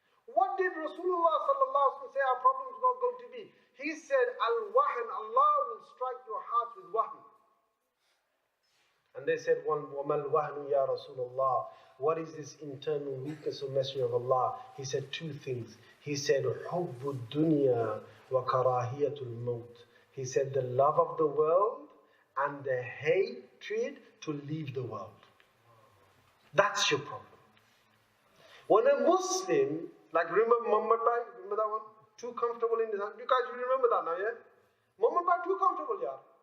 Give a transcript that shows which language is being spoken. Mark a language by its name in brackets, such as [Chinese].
[English] What did Rasulullah sallallahu alaihi wasallam say our problem is not going to be? He said, Al-Wahn, Allah will strike your hearts with wahn. And they said, [Arabic] وَمَا الْوَهْنُ يَا [English] Rasulullah? What is this internal weakness, O Messenger of Allah? He said two things. He said, [Arabic] حُبُّ الدُّنْيَا وَكَرَاهِيَةُ الْمَوْتِ. [English] He said, the love of the world and the hatred to leave the world. That's your problem. When a Muslim, like remember Muhammad Bhai, remember that one? Too comfortable in his house. You guys remember that now, yeah? Muhammad Bhai, too comfortable, yeah?